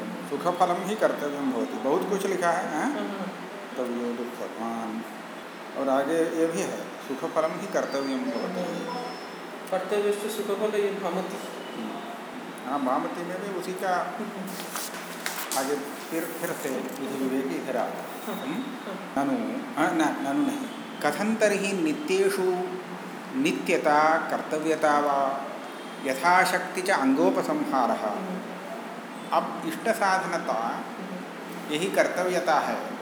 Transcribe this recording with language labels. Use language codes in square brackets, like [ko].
[sa] सुखफलम ही कर्तव्यम भवति, [hi] बहुत कुछ लिखा है, [sa] कर्तव्यो दुःखवान, और आगे ये भी है सुखफलम ही कर्तव्यम भवति, कर्तव्यस्य सुखफलं भवति, [hi] हाँ भवति में भी उसी का आगे फिर से विधि विवेक ही फिर आता है। [sa] ननु नहीं कथं तर्हि नित्येषु नित्यता कर्तव्यता वा यथाशक्ति च अंगोपसंहारः, [hi] अब इष्ट साधनता यही कर्तव्यता है,